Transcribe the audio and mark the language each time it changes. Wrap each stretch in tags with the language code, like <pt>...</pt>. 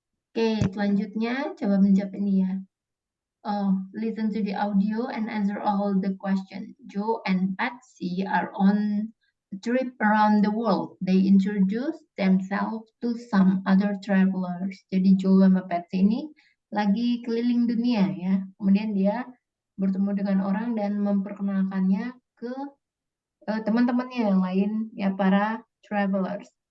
<id>Oke, selanjutnya coba menjawab ini ya.</id> <en>Listen to the audio and answer all the questions. Joe and Patsy are on a trip around the world. They introduce themselves to some other travelers.</en> <id>Jadi Joe sama Patsy ini lagi keliling dunia ya. Kemudian dia bertemu dengan orang dan memperkenalkannya ke teman-temannya yang lain ya, para travelers.</id>